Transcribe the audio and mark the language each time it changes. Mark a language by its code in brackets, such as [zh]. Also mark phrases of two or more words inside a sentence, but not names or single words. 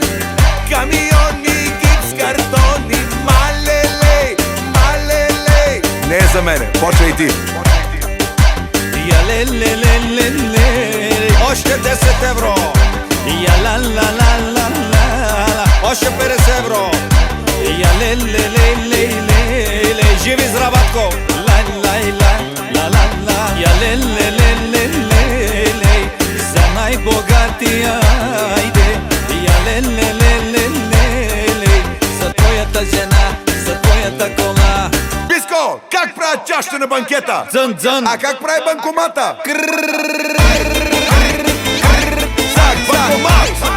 [bg] Камиони, гипс картони, малелей, малелей. Не е за мене, почвай ти. Я ле ле ле ле ле, още 10 евро. Я ла ла ла ла ла, още 50 евро. Я ле ле ле ле ле ле, живи здраватко. Лай лай лай ла ла ла. Я ле ле ле ле ле ле, за най-богатия айде. Я ле ле ле ле ле ле, за твоята жена, за твоята кола. Биско, как правят на банкета. Дзън, дзън. А как прави банкомата? Банкомат.